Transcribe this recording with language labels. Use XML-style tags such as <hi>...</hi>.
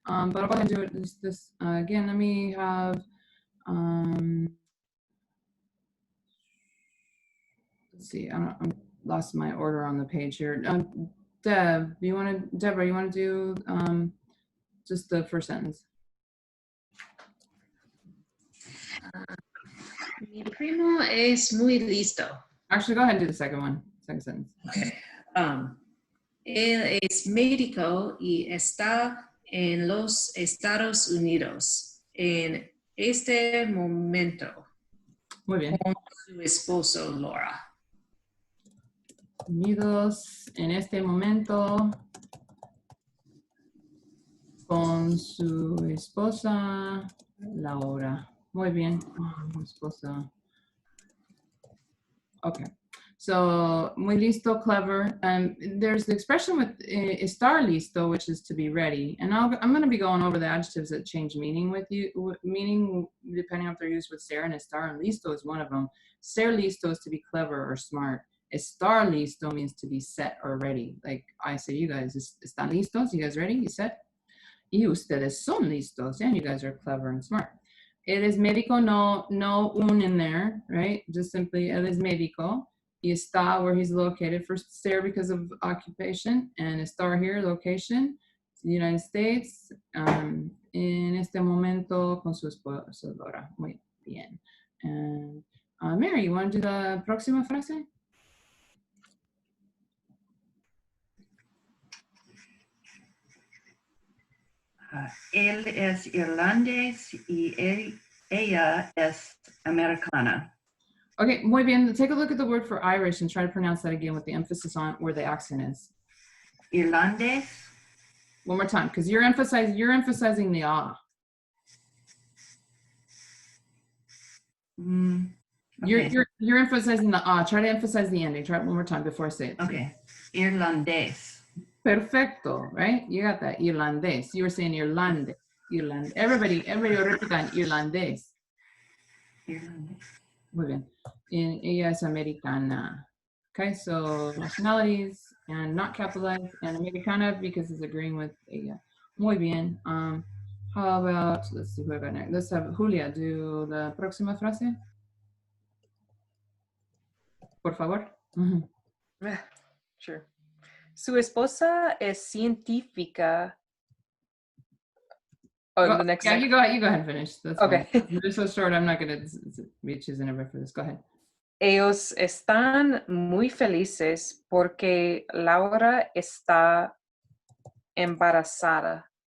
<en>But I'll go ahead and do it this again. Let me have, let's see, I lost my order on the page here. Deborah, you want to do just the first sentence?</en> <es>Mi primo es muy listo.</es> <en>Actually, go ahead and do the second one, second sentence. Okay.</en> <es>Él es médico y está en los Estados Unidos en este momento. Muy bien. Con su esposo Laura. Unidos en este momento con su esposa Laura. Muy bien. Esposa.</es> <en>Okay. So,</en> <es>muy listo,</es> <en>clever. There's the expression with</en> <es>estar listo,</es> <en>which is to be ready. And I'm going to be going over the adjectives that change meaning with you, meaning depending on if they're used with ser and estar, and listo is one of them.</en> <es>Ser listo</es> <en>is to be clever or smart.</en> <es>Estar listo</es> <en>means to be set or ready. Like I say, you guys,</en> <es>¿están listos?</es> <en>You guys ready? You set?</en> <es>Y ustedes son listos.</es> <en>And you guys are clever and smart. Él es médico, no un in there, right? Just simply,</en> <es>él es médico.</es> <en>Y está where he's located. First, ser because of occupation, and estar here, location, the United States.</en> <es>En este momento con su esposa Laura. Muy Bien.</es> <en>And Mary, you want to do the próxima frase?</en> <es>Él es irlandés y ella es americana. Okay, muy bien.</es> <en>Take a look at the word for Irish and try to pronounce that again with the emphasis on where the accent is.</en> <es>Irlandés.</es> <en>One more time, because you're emphasizing the ah. Okay. You're emphasizing the ah. Try to emphasize the ending. Try it one more time before I say it. Okay. Irlandés.</en> <es>Perfecto,</es> <en>right? You got that. Irlandés. You were saying Irlande. Irland. Everybody</en> <es>repitan irlandés. Irlandés. Muy bien. Ella es americana.</es> <en>Okay, so nationalities and not capitalized, and americana because it's agreeing with ella.</en> <es>Muy bien.</es> <en>How about, let's see who I got next. Let's have Julia do</en> <es>la próxima frase. Por favor.</es> <en>Sure.</en> <es>Su esposa es científica.</es> <en>Oh, Well, the next yeah, one. you go ahead and finish. That's Okay. fine. This is so short, I'm not going to be choosing ever for this. Go ahead.</en> <es>Ellos están muy felices porque Laura está embarazada.</es>